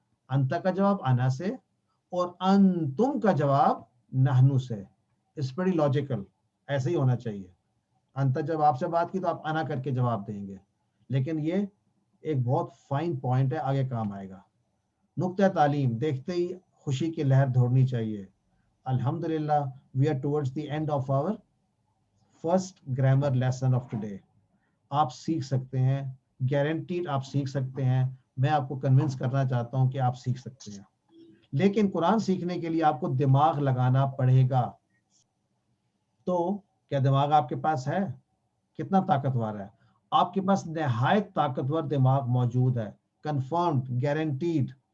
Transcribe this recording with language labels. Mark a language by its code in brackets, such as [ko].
[ur] انتا کا جواب انا سے اور انتم کا جواب نحنو سے. اس بڑی لاجیکل, ایسے ہی ہونا چاہیے. انتا جب آپ سے بات کی تو آپ انا کر کے جواب دیں گے, لیکن یہ ایک بہت فائن پوائنٹ ہے, آگے کام آئے گا. نقطہ تعلیم دیکھتے ہی خوشی کی لہر دوڑنی چاہیے. [en] الحمدللہ we are towards the end of our first grammar lesson of today. [ur] آپ سیکھ سکتے ہیں, گارنٹیڈ آپ سیکھ سکتے ہیں. میں آپ کو کنونس کرنا چاہتا ہوں کہ آپ سیکھ سکتے ہیں, لیکن قرآن سیکھنے کے لیے آپ کو دماغ لگانا پڑے گا. تو کیا دماغ آپ کے پاس ہے؟ کتنا طاقتور ہے؟ آپ کے پاس نہایت طاقتور دماغ موجود ہے, کنفرمڈ, گارنٹیڈ.